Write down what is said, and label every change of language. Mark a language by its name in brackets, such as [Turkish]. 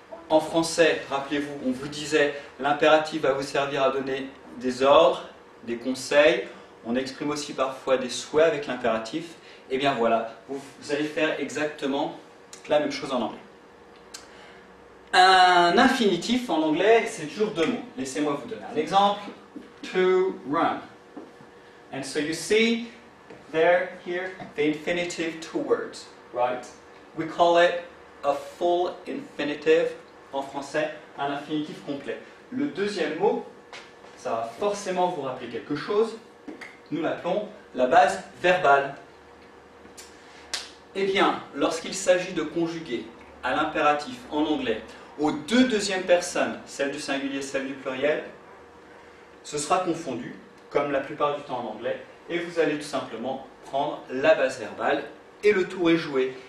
[French] En français, rappelez-vous, on vous disait l'impératif va vous servir à donner des ordres, des conseils. On exprime aussi parfois des souhaits avec l'impératif. Et bien voilà, vous allez faire exactement la même chose en anglais. Un infinitif en anglais, c'est toujours deux mots. Laissez-moi vous donner un exemple. [English] To run. And so you see there, here, the infinitive two words, right? We call it a full infinitive. [French] En français, un infinitif complet. Le deuxième mot, ça va forcément vous rappeler quelque chose. Nous l'appelons la base verbale. Eh bien, lorsqu'il s'agit de conjuguer à l'impératif en anglais aux deux deuxièmes personnes, celle du singulier, celle du pluriel, ce sera confondu, comme la plupart du temps en anglais, et vous allez tout simplement prendre la base verbale et le tour est joué.